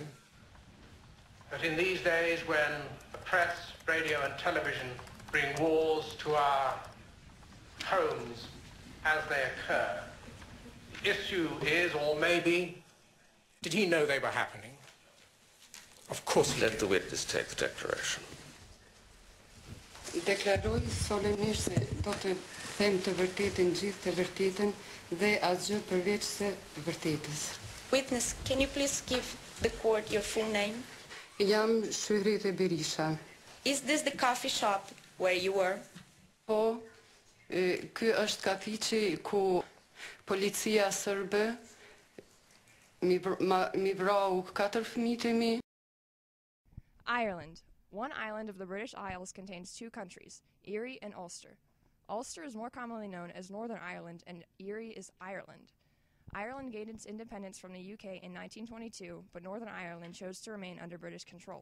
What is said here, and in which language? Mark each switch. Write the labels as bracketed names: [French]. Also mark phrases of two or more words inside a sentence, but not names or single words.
[English] But in these days when the press, radio and television bring wars to our homes as they occur, the issue is, or maybe, did he know they were happening? Of course he did. Let the witness take the declaration. [Albanian] Deklaroj solemisht se do të them të vërtetën, gjithë të vërtetën dhe asgjë përveç së vërtetës. [English] Witness, can you please give the court your full name? [Albanian] Jam Shyrete Berisha. [English] Is this the coffee shop where you were? [Albanian] Po, ky është kafiçi ku policia sërbe mi vrau 4 fëmijët e mi. [English] Ireland. One island of the British Isles contains two countries, Erie and Ulster. Ulster is more commonly known as Northern Ireland and Erie is Ireland. Ireland gained its independence from the UK in 1922, but Northern Ireland chose to remain under British control.